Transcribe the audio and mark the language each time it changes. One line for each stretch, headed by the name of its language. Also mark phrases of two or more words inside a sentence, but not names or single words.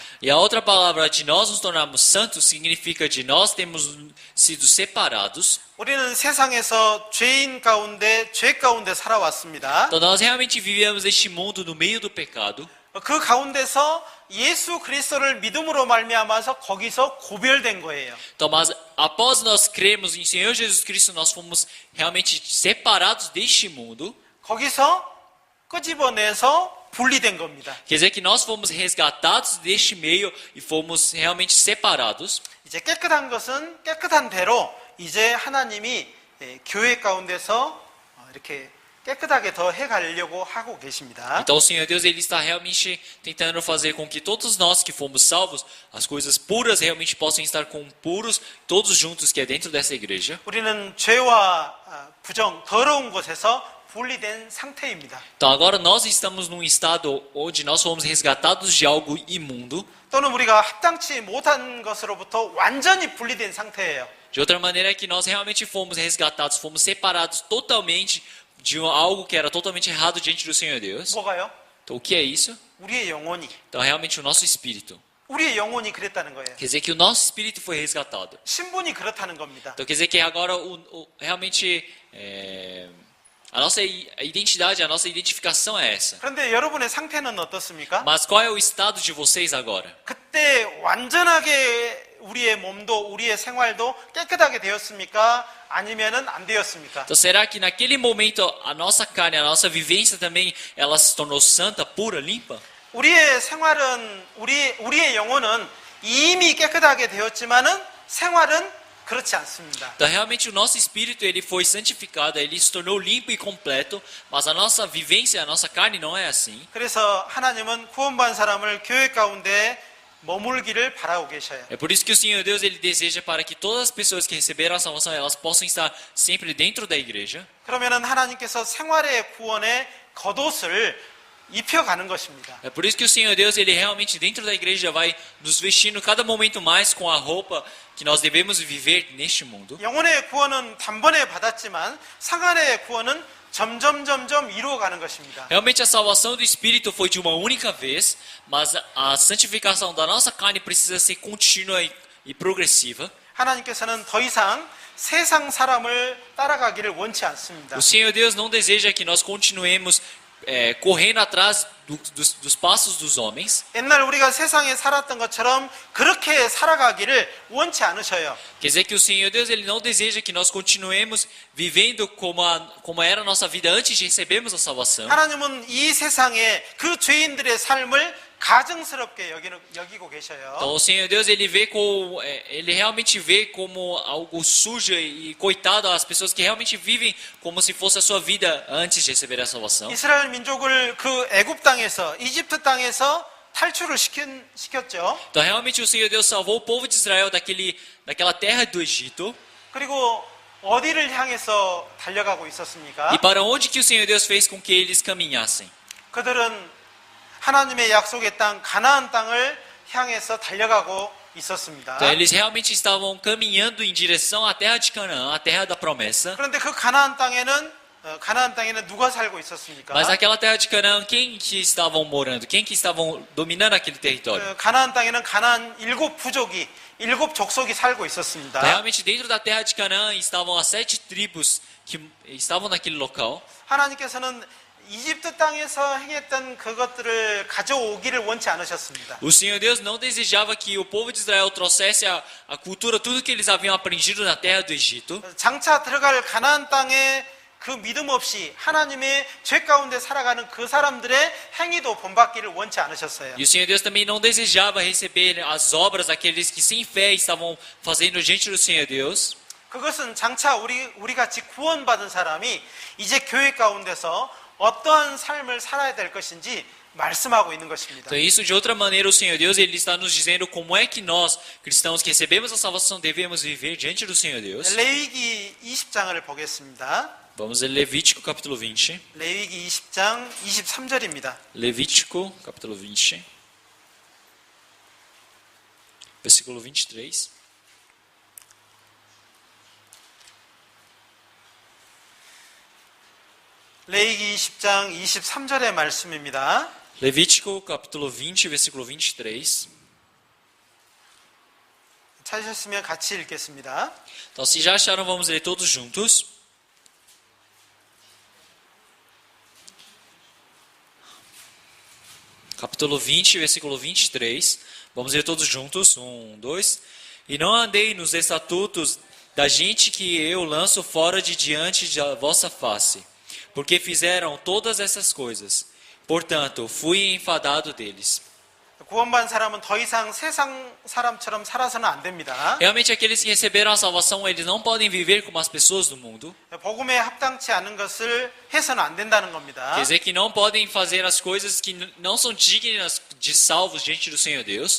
Portuguese: E a outra palavra de nós nos tornarmos santos significa de nós temos sido separados.
Korean: 우리는 세상에서 죄인 가운데 죄 가운데 살아왔습니다.
Portuguese: Então nós realmente vivemos este mundo no meio do pecado.
Korean: 그 가운데서 예수 그리스도를 믿음으로 말미암아서 거기서 고별된 거예요.
Portuguese: Então, mas após nós crermos em Senhor Jesus Cristo, nós fomos realmente separados deste mundo.
Korean: 거기서 끄집어내서 분리된 겁니다.
Portuguese: Quer dizer que nós fomos resgatados deste meio e fomos realmente separados.
Korean: 이제 깨끗한 것은 깨끗한 대로 이제 하나님이 교회 가운데서 이렇게 깨끗하게 더 해가려고 하고 계십니다.
Portuguese: Então o Senhor Deus ele está realmente tentando fazer com que todos nós que fomos salvos, as coisas puras realmente possam estar com puros, todos juntos que é dentro dessa igreja.
Korean: 우리는 죄와 부정, 더러운 곳에서 분리된 상태입니다.
Portuguese: Então agora nós estamos num estado onde nós fomos resgatados de algo imundo.
Korean: 또는 우리가 합당치 못한 것으로부터 완전히 분리된 상태예요.
Portuguese: De outra maneira é que nós realmente fomos resgatados, fomos separados totalmente de algo que era totalmente errado diante do Senhor Deus.
Korean: 뭐가요?
Portuguese: Então o que é isso?
Korean: 우리의 영혼이.
Portuguese: Então realmente o nosso espírito.
Korean: 우리의 영혼이 그랬다는 거예요.
Portuguese: Quer dizer que o nosso espírito foi resgatado.
Korean: 신분이 그렇다는 겁니다.
Portuguese: Então quer dizer que agora realmente a nossa identidade, a nossa identificação é essa.
Korean: 그런데 여러분의 상태는 어떻습니까?
Portuguese: Mas qual é o estado de vocês agora?
Korean: 그때 완전하게 우리의 몸도 우리의 생활도 깨끗하게 되었습니까? 아니면은 안 되었습니까?
Portuguese: Então será que naquele momento a nossa carne, a nossa vivência também, ela se tornou santa, pura, limpa?
Korean: 우리의 생활은 우리의 영혼은 이미 깨끗하게 되었지만은 생활은 그렇지 않습니다.
Portuguese: Então realmente o nosso espírito ele foi santificado, ele se tornou limpo e completo, mas a nossa vivência, a nossa carne não é assim.
Korean: 그래서 하나님은 구원받은 사람을 교회 가운데 머물기를 바라고 계셔요.
Portuguese: É por isso que o Senhor Deus ele deseja para que todas as pessoas que receberam a salvação elas possam estar sempre dentro da igreja.
Korean: 그러면은 하나님께서 생활의 구원의 겉옷을 입혀가는 것입니다.
Portuguese: É por isso que o Senhor Deus ele realmente dentro da igreja vai nos vestindo cada momento mais com a roupa que nós devemos viver neste mundo.
Korean: 영혼의 구원은 단번에 받았지만 상한의 구원은 점점 이루어가는 것입니다.
Portuguese: Realmente a salvação do espírito foi de uma única vez, mas a santificação da nossa carne precisa ser contínua e progressiva.
Korean: 하나님께서는 더 이상 세상 사람을 따라가기를 원치 않습니다.
Portuguese: O Senhor Deus não deseja que nós continuemos correndo atrás dos passos dos homens.
Korean: 옛날 우리가 세상에 살았던 것처럼 그렇게 살아가기를 원치 않으셔요.
Portuguese: Quer dizer que o Senhor Deus ele não deseja que nós continuemos vivendo como era a nossa vida antes de recebermos a salvação.
Korean: 하나님은 이 세상에 그 죄인들의 삶을 가증스럽게 여기고 계셔요.
Portuguese: Então o Senhor Deus ele realmente vê como algo sujo e coitado as pessoas que realmente vivem como se fosse a sua vida antes de receber a salvação.
Korean: 이스라엘 민족을 그 애굽 땅에서 이집트 땅에서 탈출을 시켰죠.
Portuguese: Então realmente o Senhor Deus salvou o povo de Israel daquela terra do Egito.
Korean: 그리고 어디를 향해서 달려가고 있었습니까?
Portuguese: E para onde que o Senhor Deus fez com que eles caminhassem?
Korean: 그들은 하나님의 약속의 땅 가나안 땅을 향해서 달려가고 있었습니다.
Portuguese: Então eles realmente estavam caminhando em direção à terra de Canaã, a terra da promessa.
Korean: 그런데 그 가나안 땅에는 누가 살고 있었습니까?
Portuguese: Mas naquela terra de Canaã, quem que estavam morando? Quem que estavam dominando aquele território?
Korean: 가나안 땅에는 가나안 7 족속이 살고 있었습니다.
Portuguese: Realmente dentro da terra de Canaã estavam as 7 tribos que estavam naquele local.
Korean: 하나님께서는 이집트 땅에서 행했던 그것들을 가져오기를 원치 않으셨습니다.
Portuguese: O Senhor Deus não desejava que o povo de Israel trouxesse a cultura, tudo que eles haviam aprendido na terra do Egito.
Korean: 장차 들어갈 가나안 땅에 그 믿음 없이 하나님의 죄 가운데 살아가는 그 사람들의 행위도 본받기를 원치 않으셨어요.
Portuguese: E o Senhor Deus também não desejava receber as obras daqueles que sem fé estavam fazendo diante do Senhor Deus.
Korean: 그것은 장차 우리 같이 구원받은 사람이 이제 교회 가운데서 어떠한 삶을 살아야 될 것인지 말씀하고 있는 것입니다.
Portuguese: Então, isso de outra maneira, o Senhor Deus ele está nos dizendo como é que nós, cristãos que recebemos a salvação, devemos viver diante do Senhor Deus.
Korean: 레위기 20장을 보겠습니다.
Portuguese: Vamos ler Levítico capítulo 20.
Korean: 레위기 20장 23절입니다.
Portuguese: Levítico capítulo 20, versículo 23.
Korean: 레위기 20장 23절의 말씀입니다.
Portuguese: Levítico capítulo 20, versículo 23.
Korean: 찾으셨으면 같이 읽겠습니다.
Portuguese: Então, se já acharam, vamos ler todos juntos. Capítulo 20, versículo 23. Vamos ler todos juntos. 1, 2. E não andei nos estatutos da gente que eu lanço fora de diante da vossa face, porque fizeram todas essas coisas. Portanto, fui enfadado deles.
Korean: 구원받은 사람은 더 이상 세상 사람처럼 살아서는 안 됩니다.
Portuguese: Realmente, aqueles que receberam a salvação, eles não podem viver como as pessoas do mundo.
Korean: 복음에 합당치 않은 것을 해서는 안 된다는 겁니다.
Portuguese: Quer dizer que não podem fazer as coisas que não são dignas de salvos diante do Senhor Deus.